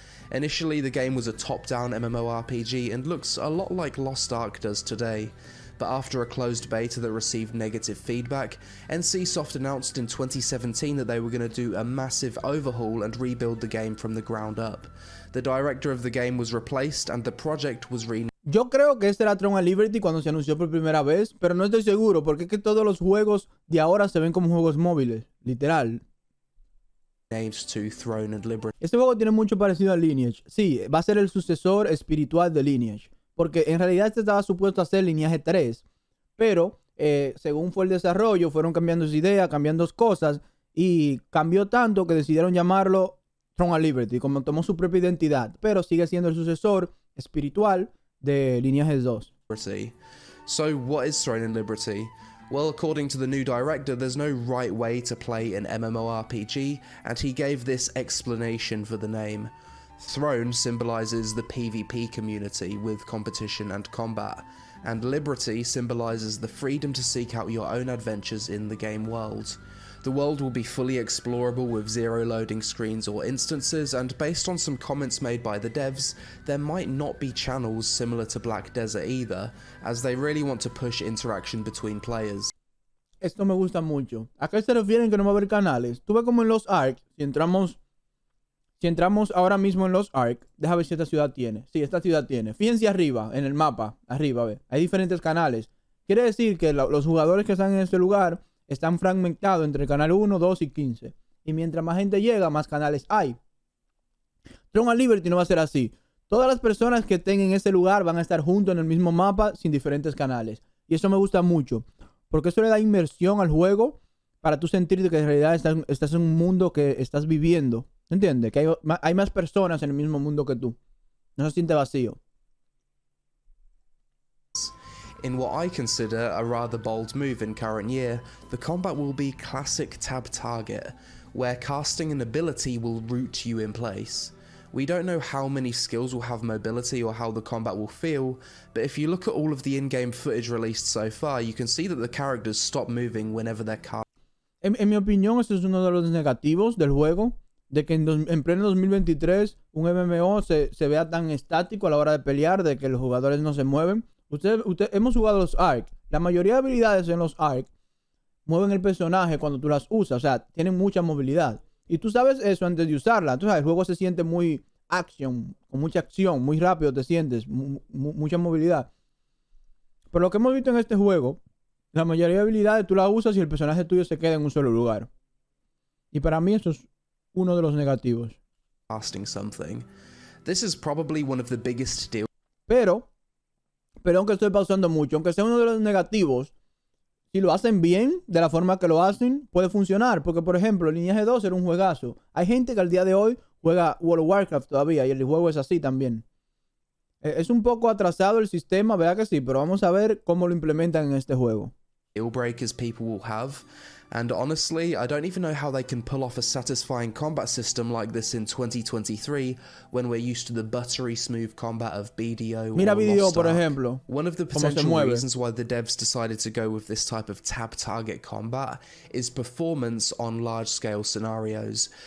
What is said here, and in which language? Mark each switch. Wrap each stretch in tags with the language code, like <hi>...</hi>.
<en>Initially the game was a top-down MMORPG and looks a lot like Lost Ark does today, but after a closed beta that received negative feedback, NCSoft announced in 2017 that they were going to do a massive overhaul and rebuild the game from the ground up. The director of the game was replaced and the project was renamed.</en> <es>Yo creo que este era Throne and Liberty cuando se anunció por primera vez, pero no estoy seguro porque es que todos los juegos de ahora se ven como juegos móviles, literal.</es> <en>To Throne and Liberty.</en> <es>Este juego tiene mucho parecido a Lineage. Sí, va a ser el sucesor espiritual de Lineage, porque en realidad este estaba supuesto a ser Lineage 3, pero según fue el desarrollo, fueron cambiando su idea, cambiando cosas, y cambió tanto que decidieron llamarlo Throne and Liberty, como tomó su propia identidad, pero sigue siendo el sucesor espiritual de Lineage 2.</es> <en>So what is Throne and Liberty? Well, according to the new director, there's no right way to play an MMORPG, and he gave this explanation for the name. Throne symbolizes the PvP community with competition and combat, and Liberty symbolizes the freedom to seek out your own adventures in the game world. The world will be fully explorable with zero loading screens or instances, and based on some comments made by the devs, there might not be channels similar to Black Desert either, as they really want to push interaction between players.</en> <es>Esto me gusta mucho. ¿A qué se refieren que no va a haber canales? Tú ves como en los ARC, si entramos ahora mismo en los ARC, deja ver si esta ciudad tiene. Sí, esta ciudad tiene. Fíjense arriba, en el mapa, arriba, ve. Hay diferentes canales. Quiere decir que los jugadores que están en este lugar están fragmentados entre el canal 1, 2 y 15. Y mientras más gente llega, más canales hay. Throne and Liberty no va a ser así. Todas las personas que estén en ese lugar van a estar juntos en el mismo mapa sin diferentes canales. Y eso me gusta mucho, porque eso le da inmersión al juego para tú sentir que en realidad estás en un mundo que estás viviendo. ¿Entiendes? Que hay más personas en el mismo mundo que tú. No se siente vacío.</es> <en>In what I consider a rather bold move in current year, the combat will be classic tab target, where casting an ability will root you in place. We don't know how many skills will have mobility or how the combat will feel, but if you look at all of the in-game footage released so far, you can see that the characters stop moving whenever they're cast.</en> <es>En mi opinión, este es uno de los negativos del juego, de que en pleno 2023 un MMO se vea tan estático a la hora de pelear, de que los jugadores no se mueven. Hemos jugado los ARC. La mayoría de habilidades en los ARC mueven el personaje cuando tú las usas. O sea, tienen mucha movilidad. Y tú sabes eso antes de usarla. Entonces el juego se siente muy con mucha acción, muy rápido te sientes, mucha movilidad. Pero lo que hemos visto en este juego, la mayoría de habilidades tú las usas y el personaje tuyo se queda en un solo lugar. Y para mí eso es uno de los negativos.</es> <en>Casting something. This is probably one of the biggest deals.</en> <es>Pero aunque estoy pausando mucho, aunque sea uno de los negativos, si lo hacen bien, de la forma que lo hacen, puede funcionar. Porque, por ejemplo, Lineaje 2 era un juegazo. Hay gente que al día de hoy juega World of Warcraft todavía y el juego es así también. Es un poco atrasado el sistema, ¿verdad que sí? Pero vamos a ver cómo lo implementan en este juego.</es> <en>Deal breakers people will have, and honestly, I don't even know how they can pull off a satisfying combat system like this in 2023 when we're used to the buttery smooth combat of BDO.</en> <es>Mira</es> <en>or BDO, Lost</en> <es>por</es> <en>Ark.</en> <es>ejemplo.</es> <en>One of the potential reasons why the devs decided to go with this type of tab target combat is performance on large scale scenarios.</en>